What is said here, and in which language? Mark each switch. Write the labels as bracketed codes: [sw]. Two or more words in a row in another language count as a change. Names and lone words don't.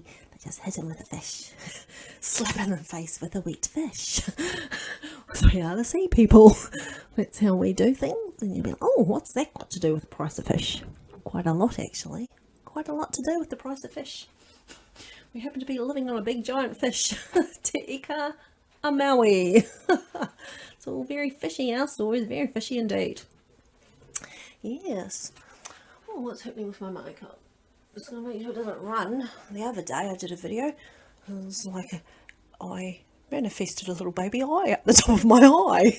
[en] They just hit him with a fish. Slap him in the face with a wet fish. So we are the sea people. That's how we do things. And you'll be like, oh, what's that got to do with the price of fish? Quite a lot, actually. Quite a lot to do with the price of fish. We happen to be living on a big giant fish. Te ika a Maui. It's all very fishy. Our story is very fishy indeed. Yes. Oh, what's happening with my makeup? Just going to make sure it doesn't run. The other day I did a video. It was like I manifested a little baby eye up the top of my eye.